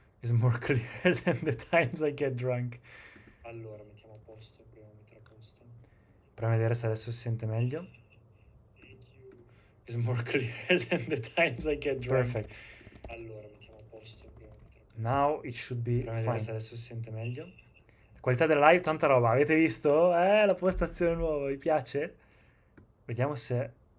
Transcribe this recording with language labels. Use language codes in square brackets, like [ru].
[en] Is more clear than the times I get drunk. [it] Allora, mettiamo a posto, proviamo a mettere a posto. Proviamo a vedere se adesso si sente meglio. [en] Is more clear than the times I get drunk. Perfect. [it] Allora, mettiamo a posto, proviamo a mettere a posto. [en] Now it should be fine. [it] Vedere se adesso si sente meglio. La qualità della live, tanta roba. Avete visto? La postazione nuova, vi piace? Vediamo se...